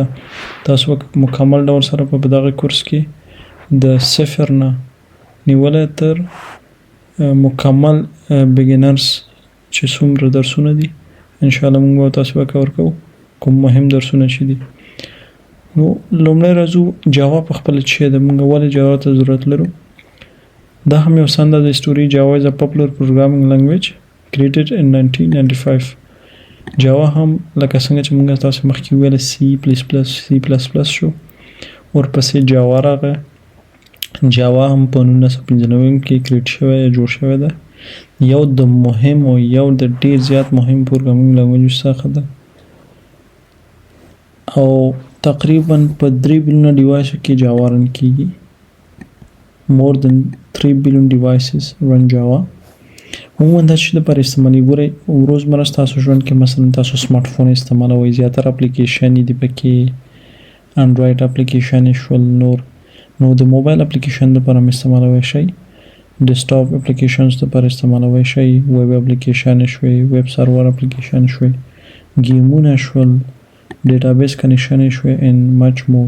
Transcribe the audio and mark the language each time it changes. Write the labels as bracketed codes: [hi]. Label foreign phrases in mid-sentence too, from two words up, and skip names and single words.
[ps] تاسو به مکمل ډول سره په دغه کورس کې د صفر نه نیولی تر مکمل بګینرز چې څومره درسونه دي انشاءالله موږ به تاسو به کور کوو کوم مهم درسونه چې دي. نو لومړی راځو جاوا په خپله څه شی ده، موږ ولې جاوا ته ضرورت لرو. دا هم یو څه اندازه هسټوري. [en] Java is a popular programming language created in 1995. [ps] جاوا هم لکه څنګه چې موږ تاسو مخکې ویل سی پلس پلس شو، ورپسې جاوا راغی. جاوا هم په 1995 کې کریټ شوی جوړ شوی ده. یو د مهمو یو د ډیر زیات مهم [en] programming language [ps] څخه ده او تقریبا په 3 بلیونه ډیوایسو کې جاوا رن کیږي. [en] more than 3 billion devices run Java. [ps] عموما دا چې لپاره استعمالي ګورئ روزمره ستاسو ژوند کې مثلا تاسو [en] smart phone [ps] استعمالوئ، زیاتره اپلیکیشن دي پکې [en] Android application [ps] شول، نو د [en] mobile application [ps] لپاره هم استعمالوئ شئ، [en] desktop applications [ps] لپاره استعمالوئ شئ، [en] web application [ps] شوي، [en] web server application [ps] شوي، ګیمونه شول، [en] database connection [ps] شوي [en] and much more.